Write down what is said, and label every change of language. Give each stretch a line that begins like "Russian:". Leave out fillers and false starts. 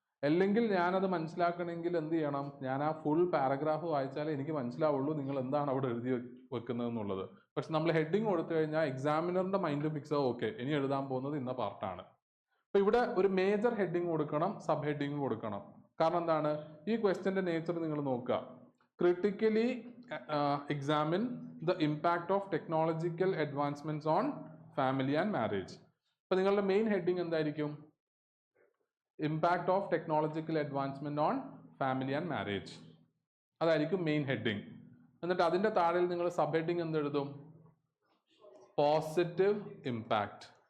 Malayalam: അല്ലെങ്കിൽ ഞാനത് മനസ്സിലാക്കണമെങ്കിൽ എന്ത് ചെയ്യണം? ഞാൻ ആ ഫുൾ പാരഗ്രാഫ് വായിച്ചാലേ എനിക്ക് മനസ്സിലാവുള്ളൂ നിങ്ങൾ എന്താണ് അവിടെ എഴുതി വെക്കുന്നത് എന്നുള്ളത്. പക്ഷെ നമ്മൾ ഹെഡിങ് കൊടുത്തു കഴിഞ്ഞാൽ എക്സാമിനറിന്റെ മൈൻഡ് ഫിക്സ് ആവും, ഓക്കെ ഇനി എഴുതാൻ പോകുന്നത് ഇന്ന പാർട്ടാണ്. അപ്പൊ ഇവിടെ ഒരു മേജർ ഹെഡിങ് കൊടുക്കണം, സബ് ഹെഡിങ് കൊടുക്കണം. കാരണം എന്താണ്? ഈ ക്വസ്റ്റ്യന്റെ നേച്ചർ നിങ്ങൾ നോക്കുക.
English: Critically examine the impact of technological advancements on family and marriage.
Malayalam: അപ്പോൾ നിങ്ങളുടെ മെയിൻ ഹെഡിങ് എന്തായിരിക്കും? Impact of technological advancement on family and marriage. അതായിരിക്കും മെയിൻ ഹെഡിങ്. എന്നിട്ട് അതിൻ്റെ താഴെ നിങ്ങൾ സബ് ഹെഡിങ് എന്തെഴുതും? Positive impact.